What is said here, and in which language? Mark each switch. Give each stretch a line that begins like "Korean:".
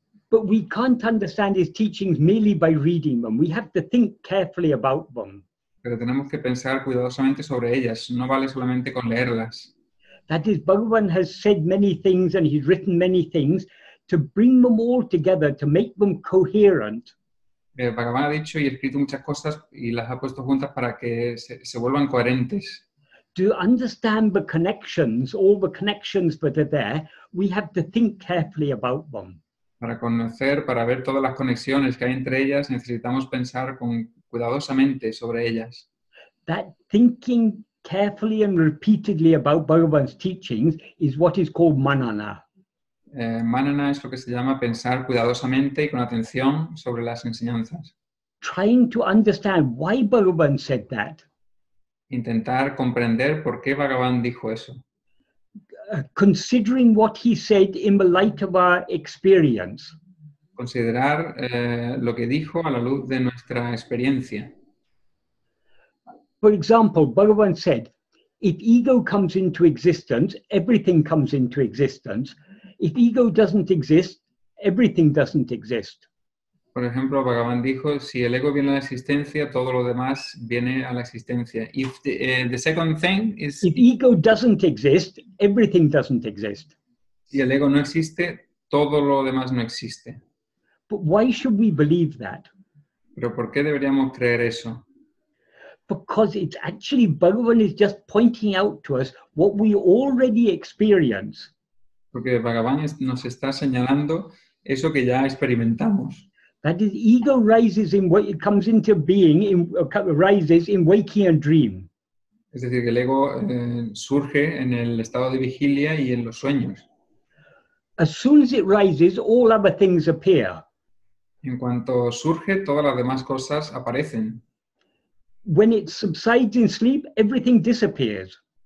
English: But we can't understand his teachings merely by reading them. We have to think carefully about them.
Spanish: Pero tenemos que pensar cuidadosamente sobre ellas. No vale solamente con leerlas.
English: That is, Bhagavan has said many things and he's written many things to bring them all together, to make them coherent.
Spanish: Bhagavan ha dicho y escrito muchas cosas y las ha puesto juntas para que se vuelvan coherentes.
English: To understand the connections, all the connections that are there, we have to think carefully about them.
Spanish: Para conocer, para ver todas las conexiones que hay entre ellas, necesitamos pensar cuidadosamente sobre ellas.
English: That thinking carefully and repeatedly about Bhagavan's teachings is what is called manana.
Spanish: Manana es lo que se llama pensar cuidadosamente y con atención sobre las enseñanzas.
English: Trying to understand why Bhagavan said that.
Spanish: Intentar comprender por qué Bhagavan dijo eso.
English: Considering what he said in the light of our experience.
Spanish: Considerar lo que dijo a la luz de nuestra experiencia.
English: For example, Bhagavan said, if ego comes into existence, everything comes into existence. If ego doesn't exist, everything doesn't exist.
Spanish: Por ejemplo, Bhagavan dijo, si el ego viene a la existencia, todo lo demás viene a la existencia.
English: If the second thing is... If ego doesn't exist, everything doesn't exist.
Spanish: Si el ego no existe, todo lo demás no existe.
English: But why should we believe that?
Spanish: ¿Pero por qué deberíamos creer eso?
English: Because it's actually Bhagavan is just pointing out to us what we already experience.
Spanish: Porque Bhagavan nos está señalando eso que ya experimentamos.
English: That is, ego rises in it comes into being, rises in waking and dream.
Spanish: Es decir, que el ego surge en el estado de vigilia y en los sueños.
English: As soon as it rises, all other things appear.
Spanish: En cuanto surge, todas las demás cosas aparecen.
English: When it subsides in sleep, everything disappears.